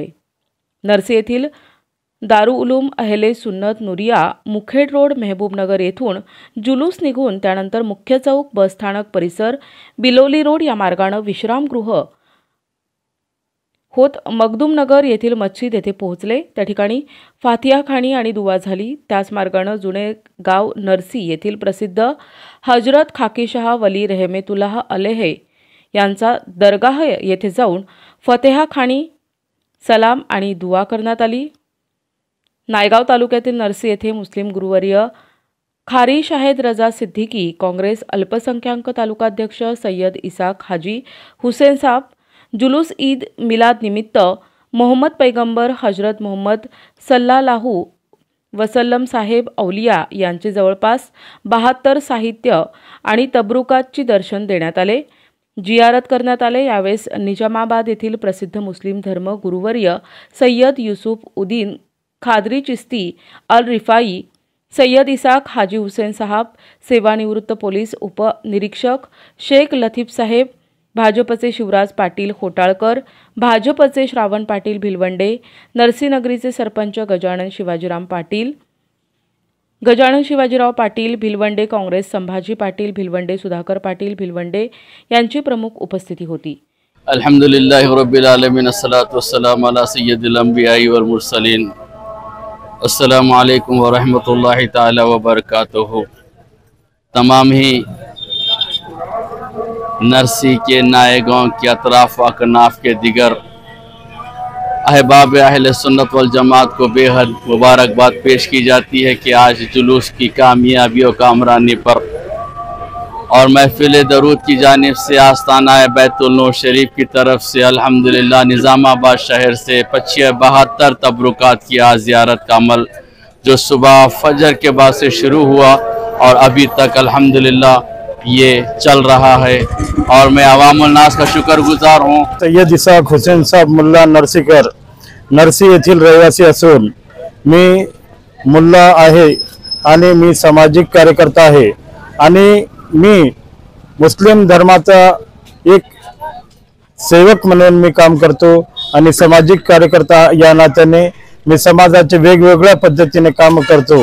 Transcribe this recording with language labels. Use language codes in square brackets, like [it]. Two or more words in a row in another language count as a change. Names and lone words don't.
[mr] नरसी येथील दारुउलूम अहले सुन्नत नुरिया मुखेड रोड मेहबूबनगर येथून जुलूस निघून त्यानंतर मुख्य चौक बस स्थानक परिसर बिलोली रोड या मार्गाने विश्रामगृह होत मखदूमनगर येथील मस्जिद येथे पोहोचले। त्या ठिकाणी फातिहा खाणी आणि दुआ झाली। त्याच मार्गाने जुने गाव नरसी येथील प्रसिद्ध हजरत खाकीशाह वली [ar] رحمة الله عليه [mr] यांचा दरगाह येथे जाऊन फतेहा खाणी सलाम आणि दुआ करण्यात आली। नायगाव तालुक्यातील नरसी येथे मुस्लिम गुरुवर्य खारी शाहेद रजा सिद्दीकी, काँग्रेस अल्पसंख्याक तालुकाध्यक्ष सय्यद इसाक हाजी हुसेन साहब जुलूस ईद मिलाद निमित्त मोहम्मद पैगंबर हजरत मोहम्मद [ar] صلى الله وسلم [mr] साहेब औलिया यांचे जवळपास 72 साहित्य आणि तबरुकातची दर्शन देण्यात आले, जियारत करण्यात आले। यावेळेस निजामाबाद येथील प्रसिद्ध मुस्लिम धर्म गुरुवर्य सय्यद युसुफ उद्दीन खादरी चिस्ती अल रिफाई, सय्यद इसाक हाजी हुसेन साहब, सेवानिवृत्त पोलीस उपनिरीक्षक शेख लतीफ साहेब, भाजपचे शिवराज पाटील होटाळकर, भाजपचे श्रावण पाटील भिलवंडे, नरसीनगरीचे सरपंच गजानन शिवाजीराव पाटील भिलवंडे, काँग्रेस संभाजी पाटील भिलवंडे, सुधाकर पाटील भिलवंडे यांची प्रमुख उपस्थिती होती। [ar] الحمد لله رب العالمين، الصلاة والسلام على سيد الأنبياء والمرسلين. السلام عليكم ورحمة الله تعالى وبركاته. [ur] تمام ہی نرسی کے نائیگاؤں کے اطراف اکناف کے دیگر احباب اہل سنت وال جماعت کو بےحد مبارکباد پیش کی جاتی ہے کہ آج جلوس کی کامیابی اور کامرانی پر اور محفل درود کی جانب سے آستانہ بیت النور شریف کی طرف سے الحمدللہ نظام آباد شہر سے 72 تبرکات کی آج زیارت کا عمل جو صبح فجر کے بعد سے شروع ہوا اور ابھی تک الحمدللہ یہ چل رہا ہے اور میں عوام الناس کا شکرگزار ہوں. [mr] सय्यद इसाक हुसेन साहब मुल्ला नरसीकर नरसी येथील रहिवासी असून मी मुल्ला आहे आणि मी सामाजिक कार्यकर्ता आहे आणि मी मुस्लिम धर्माचा एक सेवक म्हणून मी काम करतो आणि सामाजिक कार्यकर्ता या नात्याने मी समाजाचे वेगवेगळ्या पद्धतीने काम करतो।